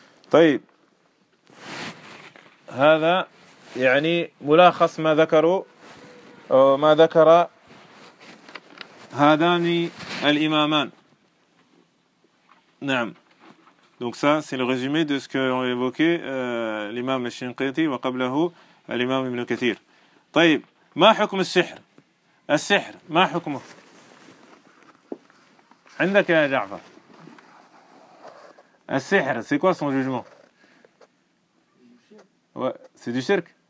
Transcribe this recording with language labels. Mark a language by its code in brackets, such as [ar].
[ar] طيب هذا يعني ملخص ما ذكروا أو ما ذكر هذان الإمامان. نعم. [fr] donc ça c'est le résumé de ce que ont évoqué l'imam [ar] الشنقيطي وقبله الإمام ابن كثير. طيب ما حكم السحر؟ السحر ما حكمه عندك يا جعفر؟ [fr] Un sihr, c'est quoi son jugement? Ouais, c'est du shirk.